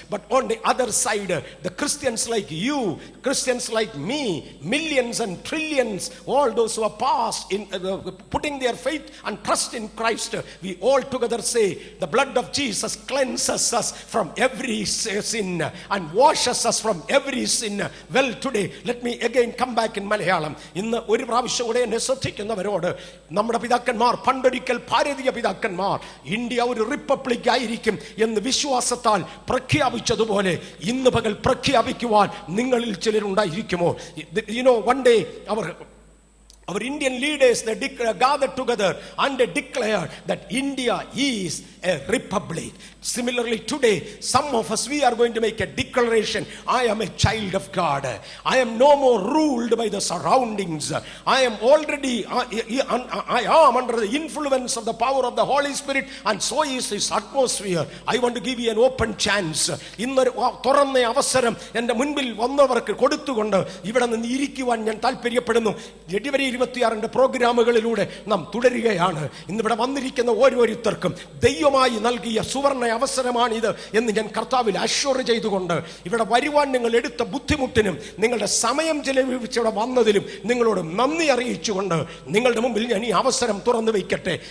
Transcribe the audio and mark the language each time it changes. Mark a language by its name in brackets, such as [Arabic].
[English] But on the other side, the Christians like you, Christians like me, millions and trillions, all those who are past in putting their faith and trust in Christ, we all together say, the blood of Jesus cleanses us from every sin and washes us from every sin. Well, today let me again come back in Malayalam. [Malayalam] ഇന്ന് ഒരു പ്രാവശ്യം കൂടെ എന്നെ ശ്രദ്ധിക്കുന്നവരോട്, നമ്മുടെ പിതാക്കന്മാർ, പണ്ടൊരിക്കൽ ഭാരതീയ പിതാക്കന്മാർ India ഒരു റിപ്പബ്ലിക് ആയിരിക്കും എന്ന് വിശ്വാസത്താൽ പ്രഖ്യാപിച്ചതുപോലെ ഇന്ന് പകൽ പ്രഖ്യാപിക്കുവാൻ നിങ്ങളിൽ ചിലരുണ്ടായിരിക്കുമോ? [English] You know, one day our Indian leaders, they gathered together and they declared that India is a republic. Similarly today, some of us, we are going to make a declaration. I am a child of God. I am no more ruled by the surroundings. I am already, I am under the influence of the power of the Holy Spirit, and so is His atmosphere. I want to give you an open chance. [Malayalam] ഇന്നൊരു തുറന്ന അവസരം എൻ്റെ മുൻപിൽ വന്നവർക്ക് കൊടുത്തുകൊണ്ട് ഇവിടെ നിന്ന് ഇരിക്കുവാൻ ഞാൻ താല്പര്യപ്പെടുന്നു. ജനുവരി 26 പ്രോഗ്രാമുകളിലൂടെ നാം തുടരുകയാണ്. ഇന്നിവിടെ വന്നിരിക്കുന്ന ഓരോരുത്തർക്കും ദൈവമായി നൽകിയ സുവർണ്ണ അവസരമാണിത് എന്ന് ഞാൻ കർത്താവിൽ അഷ്വർ ചെയ്തുകൊണ്ട് ഇവിടെ വരുവാൻ നിങ്ങൾ എടുത്ത ബുദ്ധിമുട്ടിനും നിങ്ങളുടെ സമയം ചെലവഴിച്ചിവിടെ വന്നതിലും നിങ്ങളോട് നന്ദി അറിയിച്ചുകൊണ്ട് നിങ്ങളുടെ മുമ്പിൽ ഞാൻ ഈ അവസരം തുറന്നു വയ്ക്കട്ടെ.